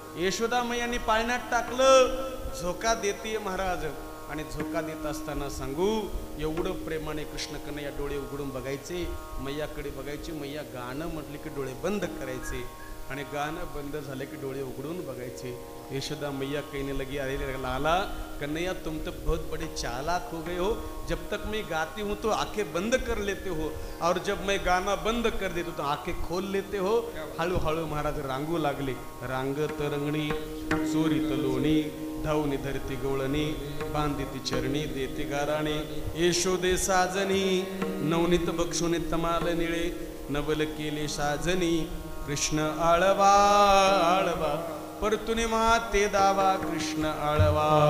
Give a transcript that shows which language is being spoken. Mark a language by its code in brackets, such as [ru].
[mr] यशोदा मैयांनी पाळण्यात टाकलं, झोका देते महाराज. आणि झोका देत असताना सांगू, एवढं प्रेमाने कृष्ण कन्हैया डोळे उघडून बघायचे, मैयाकडे बघायचे. मैया गाणं म्हटले की डोळे बंद करायचे आणि गाणं बंद झाले की डोळे उघडून बघायचे. [hi] यशोदा मैया कहने लगी, अरे लाला कन्हैया तुम तो बहुत बड़े चालाक हो गए हो, जब तक मैं गाती हूँ तो आंखें बंद कर लेते हो और जब मैं गाना बंद कर देती हूँ तो आंखें खोल लेते हो. [mr] हळूहळू महाराज रांगू लागले. रांगत रंगणी चोरीत लोणी, धावणी धरती गवळणी, बांधिती चरणी देते गाराणे. यशोदे साजनी नवनीत बक्षुने तमाल निळे, नवल केले साजनी कृष्ण आळवा आळवा, परतुने माते दावा कृष्ण आळवा.